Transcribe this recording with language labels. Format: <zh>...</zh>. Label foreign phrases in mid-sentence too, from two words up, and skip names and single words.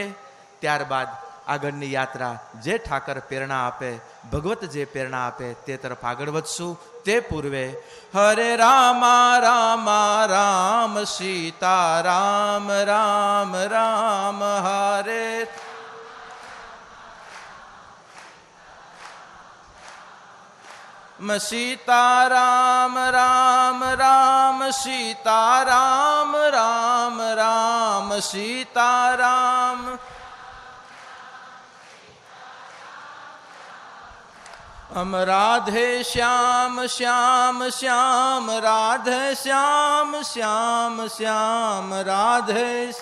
<gu>ત્યારબાદ આગળની યાત્રા જે ઠાકર પ્રેરણા આપે, ભગવત જે પ્રેરણા આપે તે તરફ આગળ વધશું। તે પૂર્વે હરે રામા રામા રામ સીતા રામ રામ રામ હરે सीताराम राम राम सीताराम राम राम सीताराम।</gu> <hi>हम राधे श्याम श्याम श्याम राधे श्याम श्याम श्याम राधे।</hi>